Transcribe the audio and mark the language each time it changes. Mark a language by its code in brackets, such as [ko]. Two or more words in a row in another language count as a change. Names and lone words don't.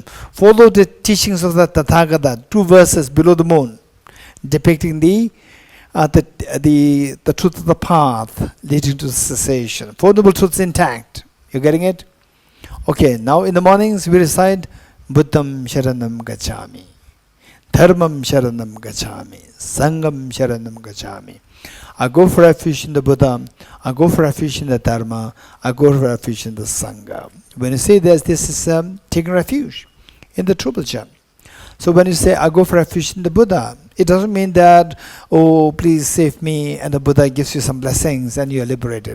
[en] Follow the teachings of the Tathagata, 2 verses below the moon, depicting the truth of the path leading to cessation. 4 Noble Truths intact. You getting it? Okay. Now in the mornings we recite [sa] Buddham Sharanam Gacchami, Dharmam sharanam gacchami, Sangam sharanam gacchami. [en] I go for refuge in the Buddha, I go for refuge in the Dharma, I go for refuge in the Sangha. When you say this is taking refuge in the True Buddha. So when you say, I go for refuge in the Buddha, it doesn't mean that, oh, please save me, and the Buddha gives you some blessings and you are liberated.